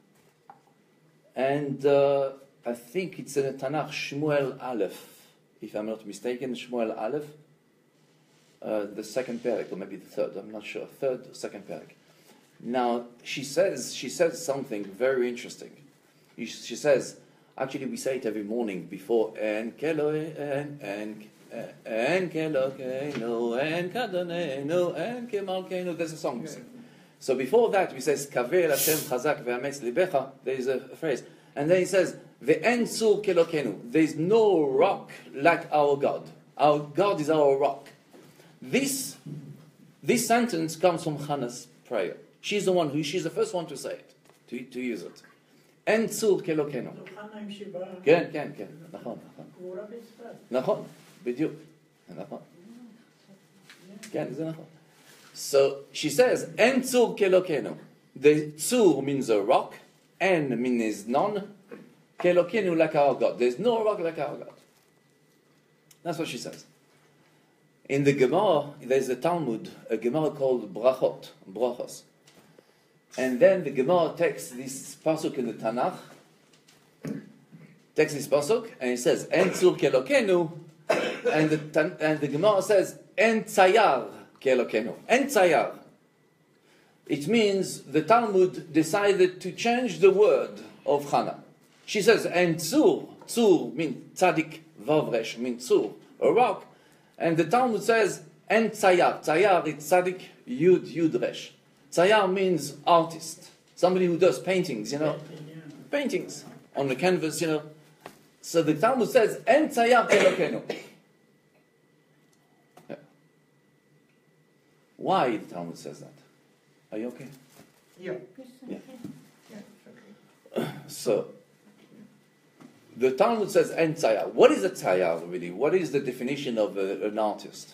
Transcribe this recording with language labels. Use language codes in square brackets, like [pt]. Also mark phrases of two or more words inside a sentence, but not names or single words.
[en] And I think it's in the Tanakh, Shmuel Aleph. If I'm not mistaken, Shmuel Aleph. The second parak, or maybe the third, I'm not sure. Third or second parak. Now, she says something very interesting. She says, actually we say it every morning before, [he] אין כאלו, אין כאלו, כנו, אין כאדוננו, אין כמלכנו. [en] There's a song. So before that, we says, [he] קוה אל השם חזק ויאמץ לבך. [en] There is a phrase. And then he says, [he] ואין צור כאלוקנו. [en] There is no rock like our God. Our God is our rock. This sentence comes from Hannah's prayer. She's the first one to say it, to use it. [he] אין צור כאלוקנו. כן, כן, כן, נכון, נכון. נכון, בדיוק, נכון. כן, זה נכון. [en] So she says, [he] אין צור כאלוקנו. [en] The tzur means a rock, en means none, kelokenu like our God. There's no rock like our God. That's what she says. In the Gemara, there's a Talmud, a Gemara called Brachos. And then the Gemara takes this pasuk in the Tanakh, takes this pasuk, and it says, [he] אין צור כאלוקנו, [en] and the Gemara says, [he] אין צייר כאלוקנו. אין צייר. [en] It means the Talmud decided to change the word of Hannah. She says, [he] אין צור. [en] Tzur means [he] צדי וו ריש, [en] means tzur, a rock. And the Talmud says, [he] אין צייר. [en] Tzayar is [he] צדי יוד ריש. [en] Tzayar means artist. Somebody who does paintings, you know. Paintings on the canvas, you know. So the Talmud says, [he] אין צייר כאלוקנו. [en] Yeah. Why the Talmud says that? Are you okay? Yeah. Yeah. Yeah, okay. So, the Talmud says [he] אין צייר. [en] What is a tzayar really? What is the definition of an artist?